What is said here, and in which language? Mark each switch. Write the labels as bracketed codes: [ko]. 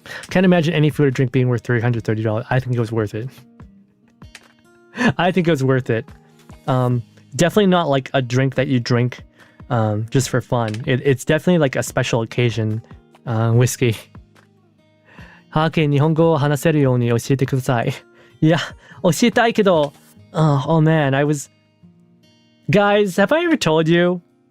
[en] Can't imagine any food or drink being worth $330. I think it was worth it. I think it was worth it. Definitely not like a drink that you drink just for fun. It's definitely like a special occasion whiskey. [ja] はけ日本語を話せるように教えてください。いや、教えたいけど、 [en] oh man, Guys, have I ever told you?